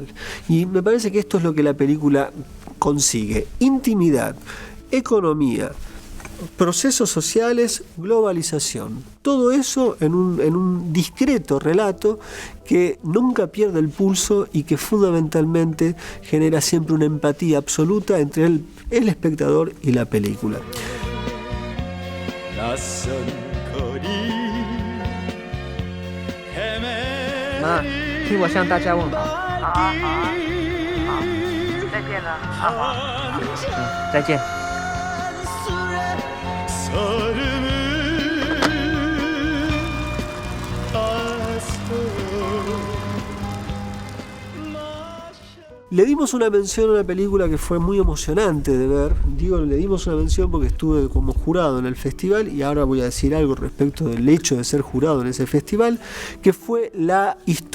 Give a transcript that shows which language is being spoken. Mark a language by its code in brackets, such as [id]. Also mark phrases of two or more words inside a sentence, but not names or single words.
[es] Y me parece que esto es lo que la película consigue: intimidad, economía, procesos sociales, globalización. Todo eso en un discreto relato que nunca pierde el pulso y que fundamentalmente genera siempre una empatía absoluta entre el espectador y la película. [zh] Ma, 替我向大家问好。好啊，好啊，好，再见了。好，再见。 [es] Le dimos una mención a una película que fue muy emocionante de ver. Digo, le dimos una mención porque estuve como jurado en el festival y ahora voy a decir algo respecto del hecho de ser jurado en ese festival, que fue La Histórica.